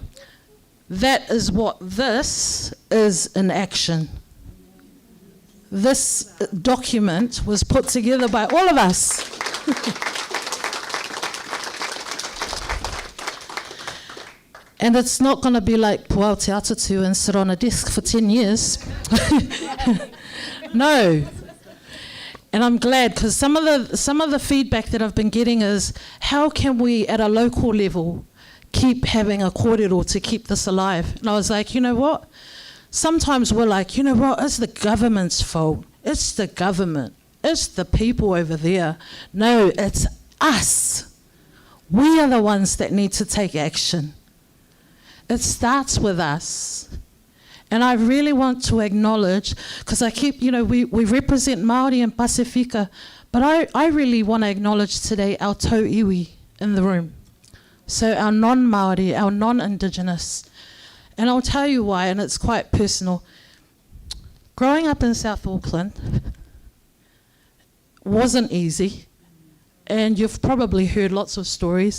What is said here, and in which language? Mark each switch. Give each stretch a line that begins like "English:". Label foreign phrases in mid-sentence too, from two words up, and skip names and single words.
English: That is what this is in action. This document was put together by all of us. And it's not going to be like puao te atatu and sit on a desk for 10 years. No. And I'm glad, because some of the feedback that I've been getting is, how can we at a local level keep having a kōrero to keep this alive? And I was like, you know what? Sometimes we're like, you know what? It's the government's fault. It's the government. It's the people over there. No, it's us. We are the ones that need to take action. It starts with us. And I really want to acknowledge, because I keep, we represent Māori and Pasifika, but I really want to acknowledge today our
Māori: tau iwi
English: in the room. So our non-Māori, our non-Indigenous. And I'll tell you why, and it's quite personal. Growing up in South Auckland wasn't easy, and you've probably heard lots of stories.